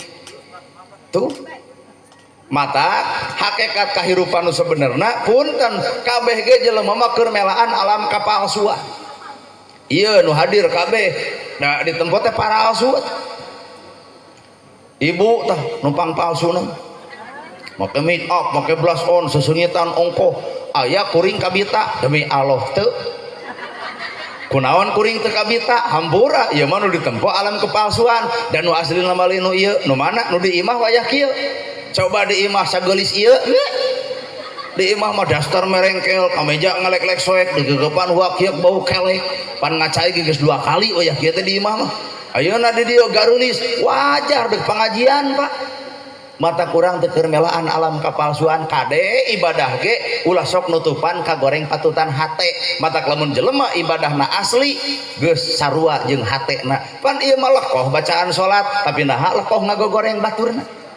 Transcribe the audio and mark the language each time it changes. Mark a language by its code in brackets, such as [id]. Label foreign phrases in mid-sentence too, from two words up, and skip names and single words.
[su] Tuh mata hakikat kahirupan nu sebenarna punten kabeh ge jelema mah keur melaan alam kapalsuan. Ieu nu hadir kabeh da di tempat teh palsu. Ibu tah numpang palsuna. Make [en] make up, [su] make [en] blush on, [su] sesungitan ongkoh. Aya kuring kabita demi Allah teu. Kunaon kuring teu kabita hampura ieu mah nu ditempo alam kepalsuan dan nu aslina mah nu ieu nu mana nu di imah wayah kieu. Coba di imah sagelis ieu di imah mah daster merengkel kameja ngelek-lek soek digeugepan huak kieu bau kelek pan ngacai geus 2 kali oh ya kieu teh di imah mah ayeuna di dieu garulis wajar deuk pengajian Pak mata kurang teu keur melaan alam kapalsuan kade ibadah ge ulah sok nutupan kagoreng patutan hate mata lamun jelema ibadahna asli geus sarua jeung hatena pan ieu mah lekoh bacaan salat tapi naha lekoh ngagogoreng baturna.